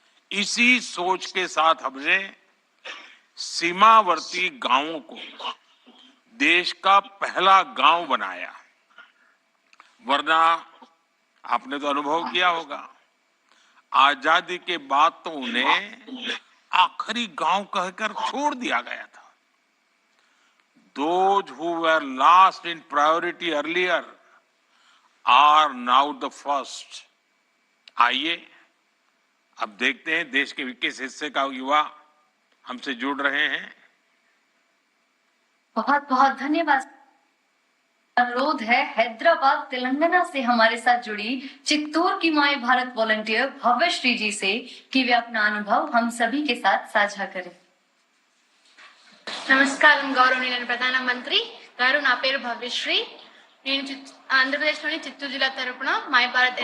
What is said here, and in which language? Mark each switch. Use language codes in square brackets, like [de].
[hi] इसी सोच के साथ हमने सीमावर्ती गांवों को देश का पहला गांव बनाया। वरना आपने तो अनुभव किया होगा, आजादी के बाद तो उन्हें आखिरी गांव कहकर छोड़ दिया गया था। [en] Those who were last in priority earlier are now the first. [hi] आइए अब देखते हैं देश के किस हिस्से का युवा हमसे जुड़ रहे हैं। बहुत बहुत धन्यवाद। अनुरोध है हैदराबाद तेलंगाना से हमारे साथ जुड़ी चित्तूर की माय भारत वॉलंटियर भव्यश्री जी से कि वे अपना अनुभव हम सभी के साथ साझा करें। [te] నమస్కారం గౌరవనీయులైన ప్రధానమంత్రి గారు, నా పేరు భవ్యశ్రీ. నేను ఆంధ్రప్రదేశ్లోని చిత్తూరు జిల్లా తరపున మై భారత్